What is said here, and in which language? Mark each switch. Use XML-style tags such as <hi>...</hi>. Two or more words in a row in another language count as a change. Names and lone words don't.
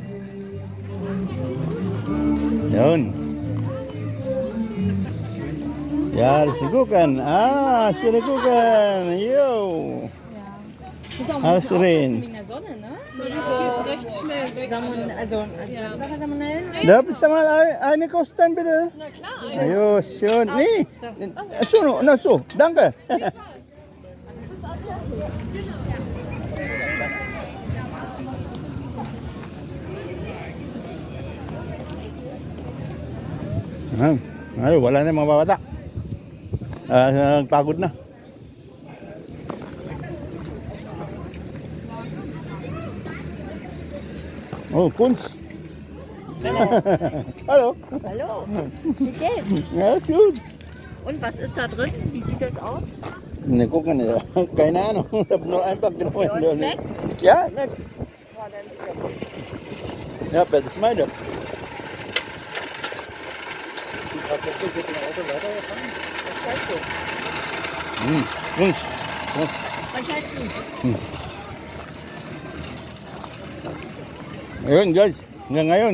<tl>Yun. Ya, sigukan. Sigukan. Yo. Asrin.</tl> <de>In der Sonne, ne? Das geht recht schnell weg. Salmonellen? Darf ich mal eine kosten, bitte? Na klar.</de> <tl>Ayos, yun.</tl> <de>Nee. So. Danke.</de> <tl>Ay, wala na yung mga bata. Pagod na.</tl> <de>Oh, Kunz. Hallo. Hallo, wie geht's? Ja, ist gut. Und was ist da drin? Wie sieht das aus? Ne, guck mal, keine Ahnung. Ich habe nur einfach genommen. Ja, und schmeckt? Ja, schmeckt. War dann sicher gut. Ja, das ist meine. Was schätzt du? Kunz. Was schätzt du?</de> <tl>Ayun guys, hanggang ngayon.</tl>